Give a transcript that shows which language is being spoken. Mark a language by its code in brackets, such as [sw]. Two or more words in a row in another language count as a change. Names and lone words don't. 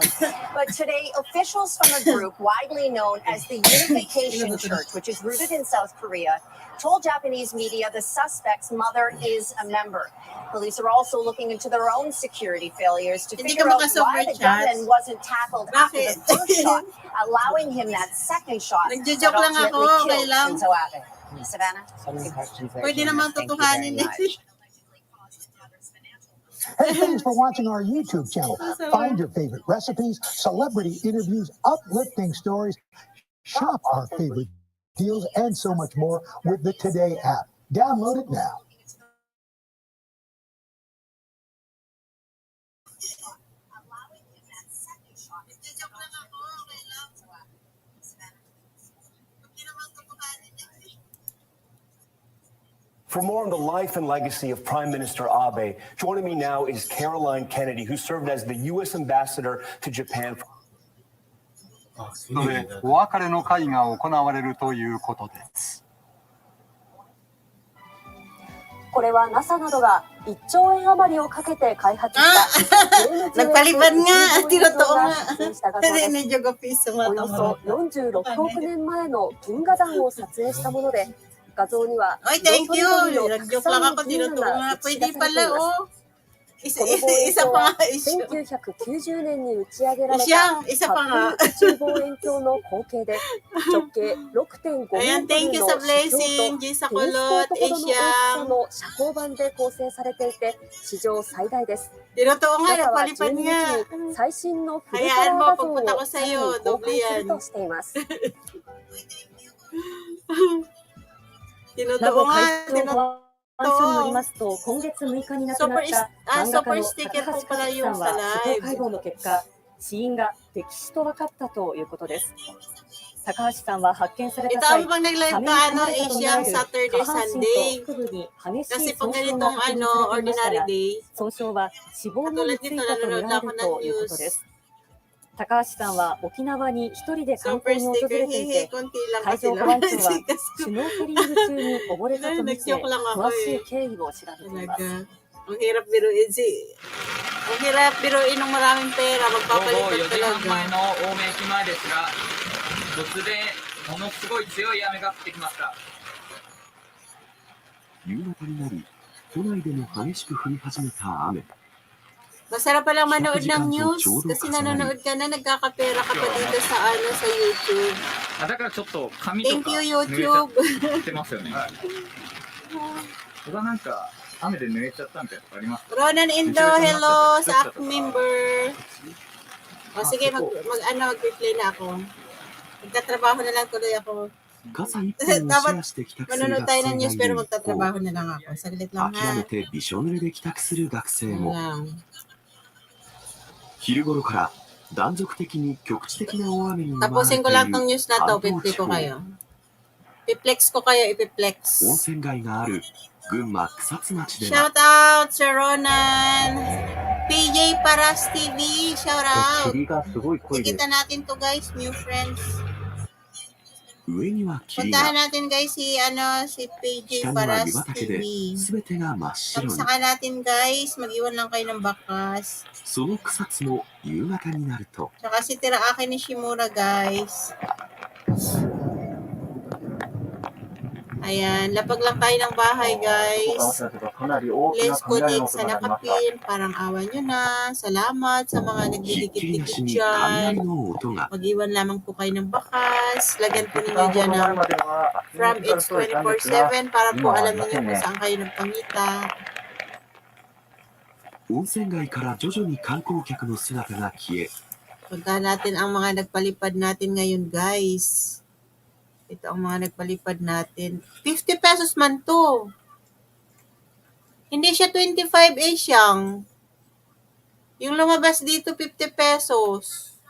[en] But today, officials from a group widely known as the Unification Church, which is rooted in South Korea, told Japanese media the suspect's mother is a member. Police are also looking into their own security failures to [tl] Hindi [en] figure [tl] ka [en] out why the [tl] makasover [en] gunman chat. wasn't tackled after the [tl] Bakit? [en] first shot, allowing him that second shot that [tl] Nagjo-joke lang ako, [en] ultimately [tl] okay [en] killed [tl] lang. [en] Shinzo Abe. Savannah? [tl] Pwede naman tutuhanin eh. [en] Hey, thanks for watching our YouTube channel. Find your favorite recipes, celebrity interviews, uplifting stories, shop our favorite deals, and so much more with the Today app. Download it now. For more on the life and legacy of Prime Minister Abe, joining me now is Caroline Kennedy, who served as the U.S. ambassador to Japan. [ja] ので、お別れの会が行われるということです。これは NASA などが1兆円余りをかけて開発した [tl] Nagpalipad nga. Tinotoo nga. Medyo kapiso nga. [ja] およそ46億年前の銀河団を撮影したもので、画像には [en] Oy, thank you. [ja] 色とりどりのたく [tl] Nag-joke [ja] さん [tl] lang [ja] の [tl] ako. [ja] 銀 [tl] Tinotoo [ja] 河が [tl] nga. [ja] 映し出 [tl] Pwede [ja] されてい [tl] pala, [ja] ます [tl] oh. [ja] この望遠 [tl] Isa [ja] 鏡 [tl] pa [ja] は [tl] nga issue. [ja] 1990 年に打ち上げられた [tl] Isyang, isa pa [ja] ハ [tl] nga. [ja] ッブル宇宙望遠鏡の後継で直径 6.5 メ [tl] Ayan, [ja] ート [en] thank [ja] ル [en] you [ja] の [tl] sa [ja] 視鏡 [tl] blessing. [ja] と [tl] G sa [ja] テニスコー [tl] kulot. [ja] トほどの大きさ [tl] Isyang. [ja] の遮光板で構成されていて史上最大です。 [tl] Tinotoo nga. [ja] NASA は [tl] Nagpalipad [ja] 12 [tl] nga. [ja] 日に最新のフルカ [tl] Hayaan [ja] ラー [tl] mo, [ja] 画像を [tl] pagpunta ko [ja] さら [tl] sa'yo. [ja] に公 [tl] Doble [ja] 開する [tl] yan. [ja] としています。 [tl] Tinotoo [ja] 名護 [tl] nga. [ja] 海上保安署によりますと、今月6日に亡くなった漫画家の高橋克樹さんは司法解剖の結果、死因が溺死と分かったということです。高橋さんは発見された [tl] Ito [ja] 際、 [tl] ang pag nag-live [ja] サメに [tl] ka, [ja] 噛まれたとみら [tl] Asian [ja] れる [tl] Saturday, [ja] 下半身と [tl] Sunday. [ja] 腹部に激し [tl] Kasi [ja] い [tl] pag [ja] 損傷 [tl] ganitong [ja] が確認されていました [tl] ordinary [ja] が、 [tl] day, [ja] 損傷は死亡後に [tl] katulad [ja] つい [tl] nito, [ja] たとみ [tl] nanonood [ja] られ [tl] ako [ja] る [tl] ng [ja] ということ [tl] news. [ja] です。高橋さんは沖縄に一人で観 [tl] Super [ja] 光に訪 [tl] sticker, [ja] れてい hehe, て、 [tl] konti lang [ja] 海 [tl] kasi [ja] 上保安庁 [tl] naman. [ja] は [tl] Kasi [ja] シュノーケリング中に溺れたとみて、 [tl] nag-joke lang ako [ja] 詳しい [tl] eh. [ja] 経緯を調べています。 [tl] Talaga. Ang hirap biruin ang hirap biruin ng maraming pera. [ja] 午後 [tl] Magpapalitan [ja] 4時半 [tl] talaga. [ja] 前の青梅駅前ですが、突然ものすごい強い雨が降ってきました。夕方になり、都内でも激しく降り始めた雨。 [tl] Masarap palang manood ng news kasi nanonood ka na, nagkakapera ka pa dito sa YouTube. [ja] だからちょっと髪と [en] Thank [ja] か [en] you, [ja] 濡れちゃ [en] YouTube. [ja] ってますよね。僕はなんか雨で濡れちゃったみたいなのあります。 [tl] Ronan Indo, hello sa aking member. O sige, mag-replay na ako. Magtatrabaho na lang tuloy ako. [ja] 傘一本をシェアして帰宅する [tl] Manonood [ja] 学 [tl] tayo [ja] 生 [tl] ng [ja] が [tl] news [ja] い [tl] pero [ja] る一方、 [tl] magtatrabaho na lang ako. Saglit lang [ja] 諦め [tl] ha. [ja] てびしょ濡れで帰宅する学生 [tl] Yun [ja] も。 [tl] lang. [ja] 昼頃から断続的に局地的な大雨に見舞われ [tl] Tapusin [ja] て [tl] ko [ja] い [tl] lang [ja] る [tl] tong news na to, [ja] 関東 [tl] pipli [ja] 地 [tl] ko [ja] 方。 [tl] kayo. Piplex ko kayo, [ja] 温 [tl] ipiplex. [ja] 泉街がある群馬草津町では [en] Shout out, Sir Ronan. PJ Paras TV, shout out. [ja] 霧がすごい濃いです。 [tl] Kita natin to guys, [en] new friends. [ja] 上には霧 [tl] Puntahan [ja] が、 [tl] natin guys si PJ [ja] 下には湯 [tl] Paras [ja] 畑で [tl] TV. [ja] 全てが真っ白に。 [tl] Pagsakan natin guys, mag-iwan lang kayo ng bakas. [ja] その草津も夕方になると、 [tl] Tsaka si Tiraaki ni Shimura guys. Ayan, lapag lang tayo ng bahay guys. [en] Let's put it [tl] sa nakapin. Parang awa nyo na. Salamat sa mga [ja] ひっきりな [tl] nagdidikit-dikit [ja] しに [tl] dyan. [ja] 雷の音が。 [tl] Mag-iwan lamang po kayo ng bakas. Lagyan po ninyo dyan ng from it's 24/7 para po alam niyo kung saan kayo nagpangita. [ja] 温泉街から徐々に観光客の姿が消え、 [tl] Puntahan natin ang mga nagpalipad natin ngayon guys. Ito ang mga nagpalipad natin. 50 pesos man to. Hindi siya 25 Asiang. Yung lumabas dito 50 pesos.